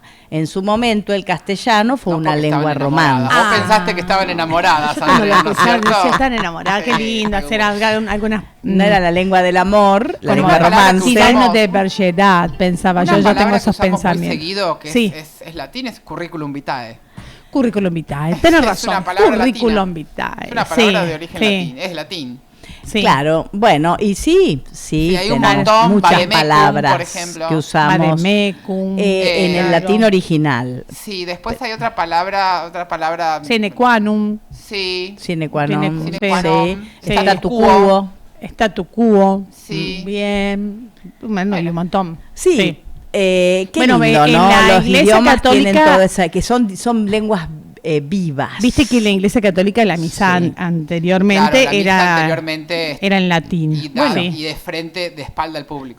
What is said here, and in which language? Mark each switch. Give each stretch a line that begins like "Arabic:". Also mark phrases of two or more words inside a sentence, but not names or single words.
Spanish: En su momento el castellano fue una lengua romance. Vos pensaste que estaban enamoradas, Andrés, ¿no es cierto? Sí, están enamoradas, qué lindo hacer algunas... No era la lengua del amor, la Bueno, lengua romance. Signo de vergedad, pensaba yo tengo esos pensamientos. Muy seguido, que sí. es latín, es
Latin: curriculum vitae. Curriculum vitae,
Spanish: tenés razón. Una palabra curriculum latina. vitae. Es una palabra de origen latín, es latín. Sí. Claro, bueno, y sí, hay un montón, muchas vademecum, palabras por ejemplo, que usamos en el latín original. Sí, después hay otra palabra
Latin: sine qua non.
Spanish: Sí.
Latin: Sine qua non.
Spanish: Sí.
Latin: Statu quo. Statu quo.
Spanish: Sí. Bien. Bueno, hay un montón. Sí. Qué bueno, lindo, en ¿no? la Los Iglesia idiomas Católica, tienen toda esa, que son lenguas vivas. Viste que la Iglesia Católica, la misa anteriormente, era en latín. Y de frente, de espalda al público.